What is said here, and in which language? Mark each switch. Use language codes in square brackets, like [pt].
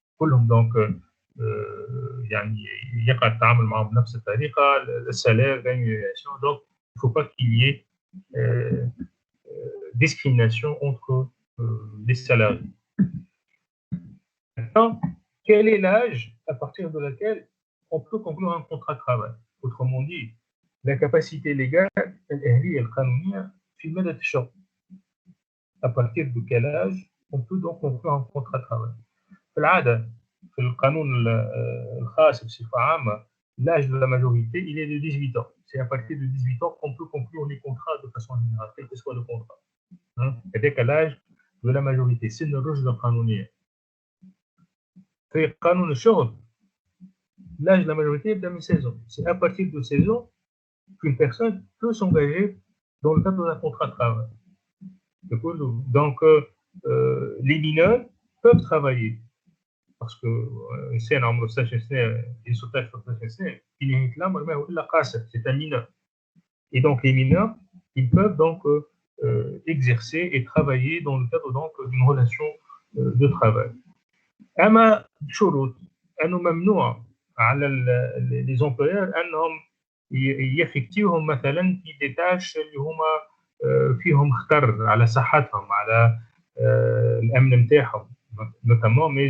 [ar] كلهم donc يعني يقع التعامل معهم بنفس الطريقة، السالير rémunération. [fr] Donc il ne faut pas qu'il y ait discrimination entre les salariés. Maintenant, quel est l'âge à partir de laquelle on peut conclure un contrat de travail? Autrement dit, la capacité légale, [ar] الأهلية القانونية في مدة الشغل. [fr] À partir de quel âge on peut donc conclure un contrat de travail? [ar] في العادة في القانون الخاص بصفة عامة [fr] l'âge de la majorité il est de 18 ans. C'est à partir de 18 ans qu'on peut conclure les contrats de façon générale, quel que soit le contrat. C'est l'âge de la majorité. [ar] سن الرشد القانونية. في قانون الشغل [fr] l'âge de la majorité est de 16 ans. C'est à partir de 16 ans qu'une personne peut s'engager dans le cadre d'un contrat de travail. Donc les mineurs peuvent travailler parce que c'est un mineur. Et donc les mineurs, ils peuvent donc exercer et travailler dans le cadre donc d'une relation de travail. [ar] أما شروط أنه ممنوع على les employeurs أنهم يفكتوهم مثلا في [fr] des tâches [ar] اللي هما فيهم خطر على صحتهم، على الأمن نتاعهم notamment.